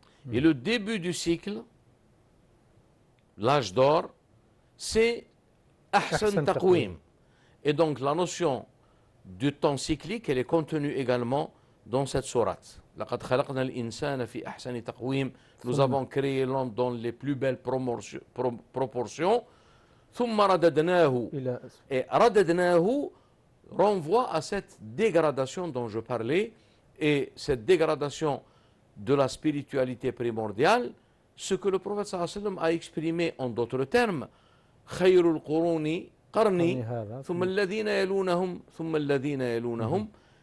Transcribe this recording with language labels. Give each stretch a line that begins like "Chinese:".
French: Et le début du cycle, l'âge d'or, c'est ahsan taqwim. Et donc la notion du temps cyclique, elle est contenue également dans cette sourate.
Arabic: لقد خلقنا الإنسان في أحسن تقويم.
French: Nous avons créé l'homme dans les plus belles proportions.
Arabic: ثم رددناه.
French: Et رددناه renvoie à cette dégradation dont je parlais. Et cette dégradation de la spiritualité primordiale, ce que le prophète sallallahu alayhi wa sallam a exprimé en d'autres termes,
Arabic: خير القرون قرني ثم الذين يلونهم
French: ثم الذين يلونهم.